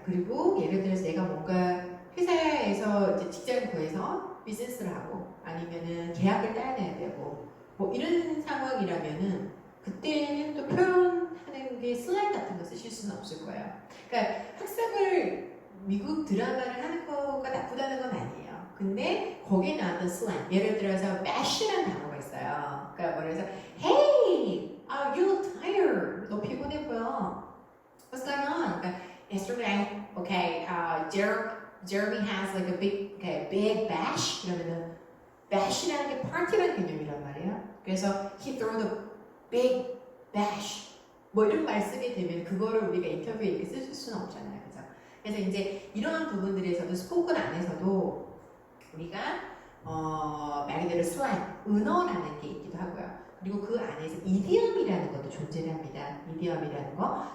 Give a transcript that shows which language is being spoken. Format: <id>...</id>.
<ko>그리고 예를 들어서 내가 뭔가 회사에서 이제 직장을 구해서 비즈니스를 하고 아니면은 계약을 따내야 되고 뭐 이런 상황이라면은 그때는 또 표현하는 게 슬랭 같은 거 쓰실 수는 없을 거예요. 그러니까 학습을 미국 드라마를 하는 거가 나쁘다는 건 아니에요. 근데 거기에 나왔던 슬랭 예를 들어서 bash라는 단어가 있어요. 그러니까 뭐라 해서</ko> <en>hey, you look tired.</en> <ko>너 피곤해 보여.</ko> <en>What's going on? 그러니까 yesterday, okay, Jeremy has like a big bash.</en> <ko>그러면은 bash라는 게 party라는 개념이란 말이에요.</ko> <en>그래서 he threw the big bash.</en> <ko>뭐 이런 말 쓰게 되면 그거를 우리가 인터뷰에 이렇게 쓸 수는 없잖아요, 그죠? 그래서 이제 이러한 부분들에서도 스포큰 안에서도 우리가 말 그대로 슬랭, 은어라는 게 있기도 하고요. 그리고 그 안에서 이디엄이라는 것도 존재를 합니다. 이디엄이라는 거.</ko>